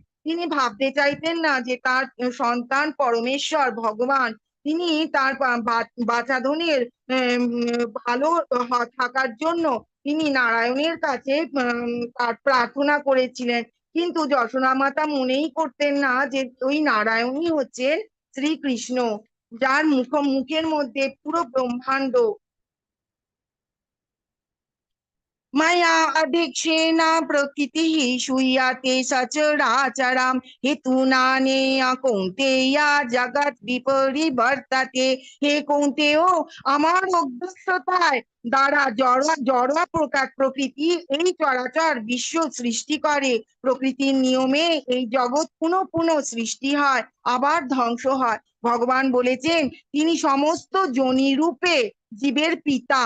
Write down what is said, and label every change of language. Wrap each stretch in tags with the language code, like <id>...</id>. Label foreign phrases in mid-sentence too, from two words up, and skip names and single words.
<bn>তিনি ভাবতে চাইতেন না যে তার সন্তান পরমেশ্বর ভগবান, তিনি তার বাঁচাধনের ভালো থাকার জন্য তিনি নারায়ণের কাছে তার প্রার্থনা করেছিলেন। কিন্তু যশোদা মাতা মনেই করতেন না যে ওই নারায়ণই হচ্ছেন শ্রীকৃষ্ণ, যার মুখের মধ্যে পুরো ব্রহ্মাণ্ড।</bn> <sa>मया अध्यक्षेण प्रकृतिः सूयते सचराचरं हेतूनानेय कौन्तेय जगत् विपरिवर्तते।</sa> <bn>হে কৌন্তেয়, আমার অধ্যক্ষতায় দ্বারা জড় প্রকৃতি এই চরাচর বিশ্ব সৃষ্টি করে। প্রকৃতির নিয়মে এই জগৎ পুনঃ পুনঃ সৃষ্টি হয়, আবার ধ্বংস হয়। ভগবান বলেছেন তিনি সমস্ত যোনি রূপে জীবের পিতা।</bn>